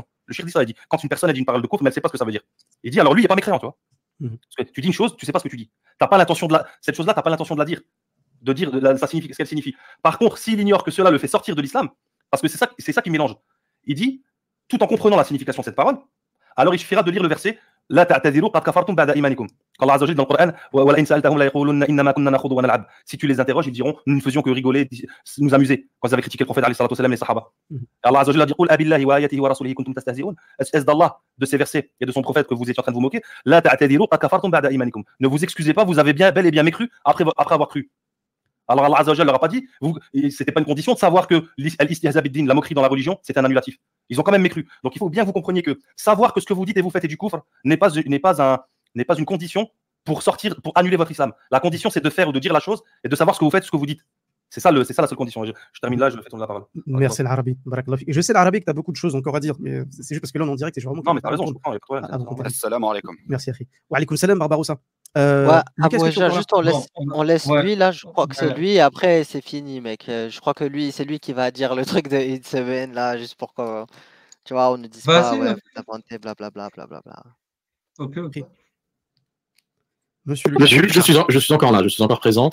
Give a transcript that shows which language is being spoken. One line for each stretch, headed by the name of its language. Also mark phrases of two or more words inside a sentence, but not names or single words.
French: Le Cheikh dit ça, il dit, quand une personne a dit une parole de kufr, mais elle ne sait pas ce que ça veut dire. Il dit, alors lui, il n'est pas mécréant, tu vois. Parce que tu dis une chose, tu ne sais pas ce que tu dis. Cette chose-là, tu n'as pas l'intention de la dire. De dire ce qu'elle signifie. Par contre, s'il ignore que cela le fait sortir de l'islam, parce que c'est ça qui mélange, il dit, tout en comprenant la signification de cette parole, alors il suffira de lire le verset
Arabic: لا تعتذروا قد كفرتم بعد إيمانكم. Quand Allah عز وجل
French: dans le Coran,
Arabic: ولئن سألتهم ليقولن إنما كنا نخوض ونلعب.
French: Si tu les interroges, ils diront nous ne faisions que rigoler, nous amuser. Quand ils avaient critiqué le prophète
Arabic: عليه الصلاة والسلام,
French: les sahaba.
Arabic: Allah عز وجل dit قل أبالله وآياته ورسوله كنتم تستهزئون.
French: Est-ce d'Allah, de ces versets et de son prophète que vous étiez en train de vous moquer?
Arabic: لا تعتذروا قد كفرتم بعد إيمانكم.
French: Ne vous excusez pas, vous avez bel et bien mécru après avoir cru. Alors Allah
Arabic: عز وجل
French: leur a pas dit, c'était pas une condition de savoir que l'
Arabic: الاستهزاء بالدين,
French: la moquerie dans la religion, c'est un annulatif. Ils ont quand même mécru. Donc il faut bien que vous compreniez que savoir que ce que vous dites et vous faites est du kufr n'est pas une condition pour annuler votre islam. La condition, c'est de faire ou de dire la chose et de savoir ce que vous faites, ce que vous dites. C'est ça la seule condition. Je termine là, je le fais tourner la parole. Merci l'Arabie. Je sais l'Arabie que tu as beaucoup de choses encore à dire, mais c'est juste parce que là on est en direct et je vraiment. Non, mais t'as raison, je comprends.
Arabic: السلام عليكم.
French: Merci, Akhi.
Arabic: وعليكم السلام, Barbaroussa.
French: Juste on laisse lui, là, je crois que c'est lui, et après c'est fini, mec. Je crois que c'est lui qui va dire le truc de Eid Seven, là, juste pour que, tu vois, on ne dise pas, ouais, vous inventez, blablabla. Ok. Je suis encore là, je suis encore présent.